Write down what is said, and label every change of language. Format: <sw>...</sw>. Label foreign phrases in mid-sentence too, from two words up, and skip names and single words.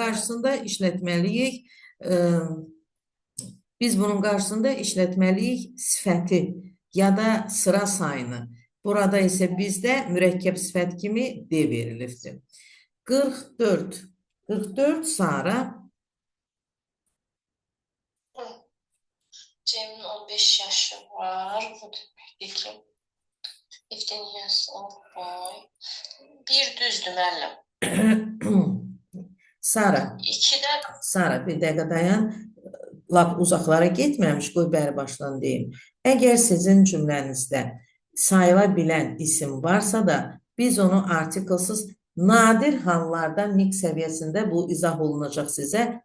<az>qarşısında işlətməliyik. Biz bunun qarşısında işlətməliyik sifəti ya da sıra sayını. Burada isə bizdə mürəkkəb sifət kimi D verilibdir. 44. 44 Sara. Cem'in 15 yaşı var. Bu deməkdir ki</az> <en>15 years old boy.</en> <az>Bir düzdür müəllim. Sara. İkidə Sara, bir dəqiqə dayan. Lap uzaqlara getməmiş, qoy bəri başdan deyim. Əgər sizin cümlənizdə sayıla bilən isim varsa da, biz onu artiklsız nadir hallarda mix səviyyəsində bu izah olunacaq sizə.</az>